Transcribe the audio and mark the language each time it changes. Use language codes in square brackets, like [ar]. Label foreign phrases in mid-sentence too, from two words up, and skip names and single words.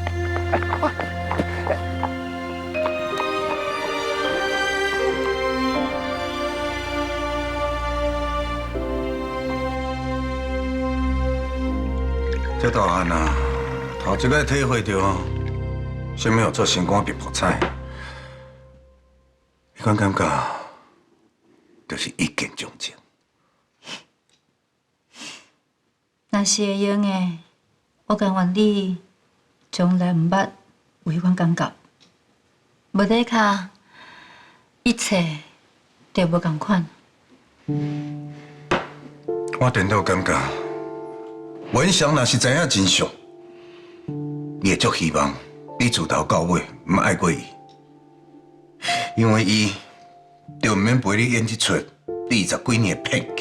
[nan] 这大汉啊，头一个体会到什么叫做心肝别破菜。迄款感觉，就是一见钟情。若是会用的，我甘愿你从来唔捌有迄款感觉。无底下，一切都无共款。我颠倒感觉，文祥若是知影真相，伊会足希望你自头到尾唔爱过伊，因为伊就唔免陪你演一出20几年的骗局。